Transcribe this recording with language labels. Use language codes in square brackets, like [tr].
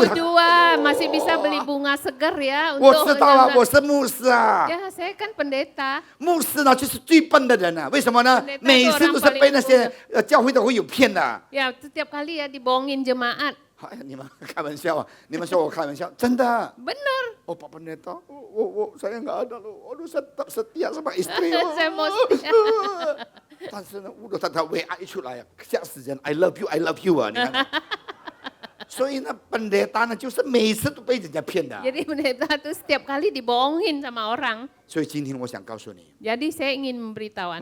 [id] 72, masih bisa beli bunga segar ya [zh] 我 [id] untuk [zh] 知道啊， [id] yang- [zh] 我是牧师啊。 [id] Ya, saya kan pendeta. [zh] 牧师呢，就是最笨的人啊，为什么呢？ [id] Pendeta [zh] 每次都是被那些教会的会友骗的。 [id] Ya, setiap kali ya dibohongin jemaat. [zh] 哎呀，你们开玩笑啊！你们说我开玩笑，真的。 [id] Bener. Oh Pak Pendeta, saya nggak ada loh. Aduh, saya tetap setia sama istri. Saya mau setia. [zh] 但是呢，我他 WA 一出来呀，吓死人！ [en] I love you, I love you [zh] 啊！你看，所以呢，pendeta 呢，就是每次都被人家骗的。 [id] Jadi pendeta itu setiap kali dibohongin sama orang. [zh] 所以今天我想告诉你， [id] Jadi saya ingin memberitahu